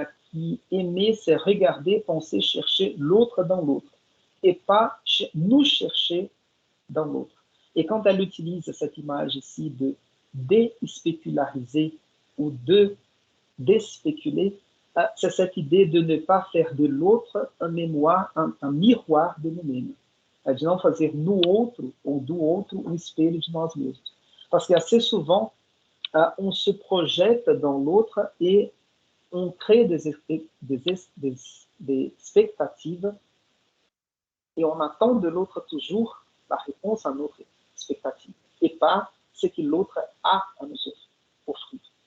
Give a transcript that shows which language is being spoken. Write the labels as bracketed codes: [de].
[fr] Qui aimer, c'est regarder, penser, chercher l'autre dans l'autre et pas nous chercher dans l'autre. Et quand elle utilise cette image ici de déspéculariser ou de déspéculer, c'est cette idée de ne pas faire de l'autre un miroir de nous-mêmes. [pt] De não fazer no outro ou do outro um espelho de nós mesmos. [fr] Parce qu'assez souvent, on se projette dans l'autre et on crée des expectatives et on attend de l'autre toujours la réponse à notre expectative et pas ce que l'autre a à nous offrir.